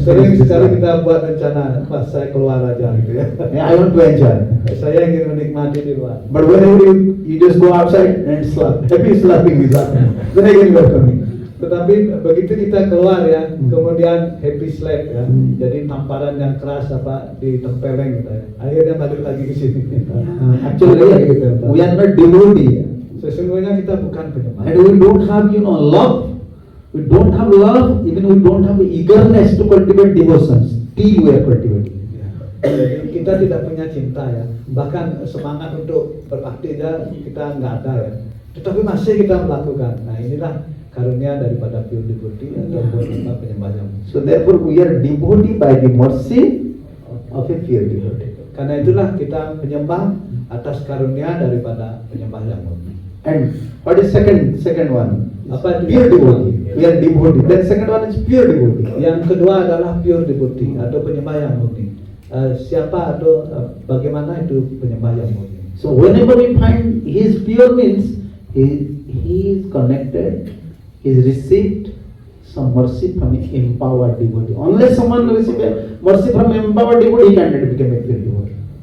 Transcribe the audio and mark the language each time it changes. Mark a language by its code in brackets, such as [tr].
[id] Sering sekali kita buat rencana, pas saya keluar aja gitu ya. [en] Yeah, I want to enjoy. [id] Saya ingin menikmati di luar. [en] But whenever you just go outside and slap, happy slapping is happening. Then again you are coming. [id] Tetapi begitu kita keluar ya, kemudian happy slap ya, jadi tamparan yang keras apa ditempeleng gitu ya. Akhirnya balik lagi ke sini. [en] Actually, we are not devotee, [id] Sesungguhnya kita bukan penyembah. [en] and we don't have love. We don't have love, even we don't have eagerness to cultivate devotions. Still we are cultivating. [id] Jadi kita tidak punya cinta ya, bahkan semangat untuk berbakti aja kita nggak ada ya. Tetapi masih kita melakukan. Nah inilah karunia daripada pure devotee ataupun penyembah yang. [en] So therefore we are devotee by the mercy of a pure devotee. [id] Karena itulah kita penyembah atas karunia daripada penyembah yang murni. [en] And what is second one? [id] Apa itu? [en] Pure devotee. We are devotee. Then second one is pure devotee. [id] Yang kedua adalah pure devotee atau penyembah yang murni. Siapa atau bagaimana itu penyembah yang murni? [en] So whenever we find he is pure means he is connected, he is received some mercy from an empowered devotee. Unless someone receives mercy from empowered devotee, he cannot become a pure devotee.